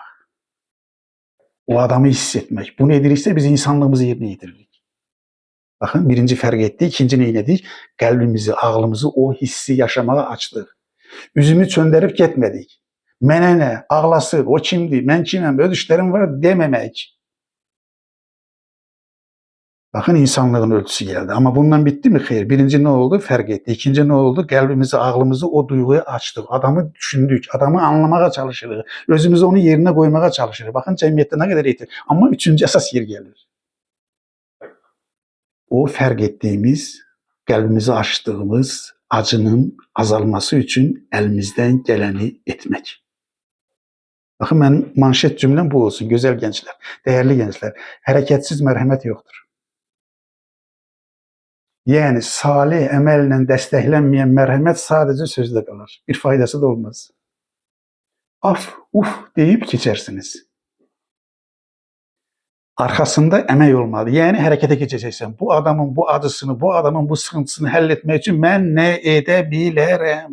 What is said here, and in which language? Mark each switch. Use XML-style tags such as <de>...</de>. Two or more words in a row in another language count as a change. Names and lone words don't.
<az>O adamı hiss etmək. Bunu ediriksə biz insanlığımızı yerinə yetiririk. Baxın, birinci fərq etdik, ikinci nə edirik? Qəlbimizi, ağlımızı o hissi yaşamağa açdıq. Üzümü çöndərib getmədik. Mənə nə, ağlasın, o kimdir, mən kiməm, öz işlərim var deməmək.</az> <tr>Bakın insanlığın ölçüsü geldi. Ama bundan bitti mi? Hayır. Birinci ne oldu? Fark etti. İkinci ne oldu? Kalbimizi, ağlımızı o duyguya açtık. Adamı düşündük. Adamı anlamaya çalışırıq. Özümüzü onun yerine koymaya çalışırıq. Bakın cemiyette ne kadar eğitim. Ama üçüncü esas yer gelir. O fark ettiğimiz, kalbimizi açtığımız acının azalması için elimizden geleni etmek. Bakın benim manşet cümlem bu olsun. Güzel gençler, değerli gençler. Hareketsiz merhamet yoktur.</tr> <az>Yani salih əməllə dəstəklənməyən mərhəmət sadəcə sözdə qalır.</az> <tr>Bir faydası da olmaz. Af, uf deyib keçərsiniz.</tr> <az>Arkasında əmək olmalı. Yəni hərəkətə keçəcəksən. Bu adamın bu acısını, bu adamın bu sıxıntısını həll etmək üçün mən nə edə bilərəm?</az>